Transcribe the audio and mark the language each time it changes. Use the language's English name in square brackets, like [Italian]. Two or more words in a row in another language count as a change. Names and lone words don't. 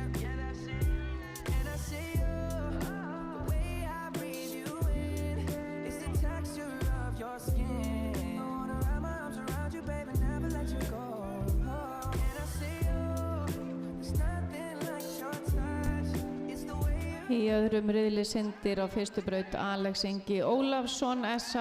[English] Yeah, that's it. And I see you. The way I breathe you in. It's the texture of your skin. I wanna wrap my arms around you, baby, never let you go. And I see you. There's nothing like your touch. It's the way you. [Icelandic] Í öðrum riðli syndir á fyrstu braut Alex Ingi Ólafsson S.A.